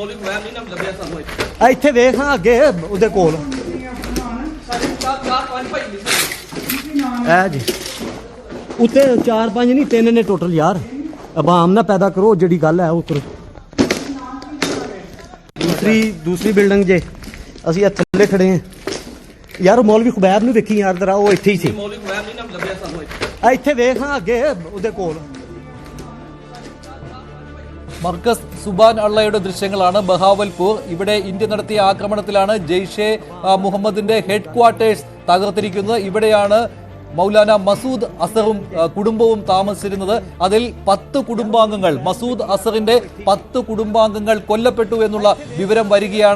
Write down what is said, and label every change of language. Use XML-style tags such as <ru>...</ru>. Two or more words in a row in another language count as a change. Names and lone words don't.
<pa>ਮੌਲਵੀ ਖੁਬੈਰ ਨਹੀਂ ਨਾ ਲੱਭਿਆ ਸਾਨੂੰ ਇੱਥੇ ਵੇਖ, ਹਾਂ ਅੱਗੇ ਉਹਦੇ ਕੋਲ ਐ ਜੀ ਉੱਤੇ 4-5 ਨਹੀਂ 3 ਨੇ ਟੋਟਲ ਯਾਰ। ਆਵਾਮ ਨਾ ਪੈਦਾ ਕਰੋ, ਜਿਹੜੀ ਗੱਲ ਹੈ ਉਹ ਕਰੋ। दूसरी ਬਿਲਡਿੰਗ ਜੇ ਅਸੀਂ ਥੱਲੇ ਖੜੇ ਹਾਂ ਯਾਰ। ਮੌਲਵੀ ਖੁਬੈਰ ਨੂੰ ਦੇਖੀ ਯਾਰ, ਜਰਾ ਉਹ ਇੱਥੇ ਹੀ ਸੀ। ਮੌਲਵੀ ਖੁਬੈਰ ਨਹੀਂ ਨਾ ਲੱਭਿਆ ਸਾਨੂੰ ਇੱਥੇ ਵੇਖ, ਹਾਂ ਅੱਗੇ ਉਹਦੇ ਕੋਲ</pa> <ml>മർക്കസ് സുബാൻ അള്ളയുടെ ദൃശ്യങ്ങളാണ്. ബഹാവൽപൂർ, ഇവിടെ ഇന്ത്യ നടത്തിയ ആക്രമണത്തിലാണ് ജെയ്ഷെ മുഹമ്മദിന്റെ ഹെഡ്ക്വാർട്ടേഴ്സ് തകർത്തിരിക്കുന്നത്. ഇവിടെയാണ് മൗലാന മസൂദ് അസറും കുടുംബവും താമസിച്ചിരുന്നത്. അതിൽ 10 കുടുംബാംഗങ്ങൾ, മസൂദ് അസറിന്റെ 10 കുടുംബാംഗങ്ങൾ കൊല്ലപ്പെട്ടു എന്നുള്ള വിവരം വരികയാണ്.</ml>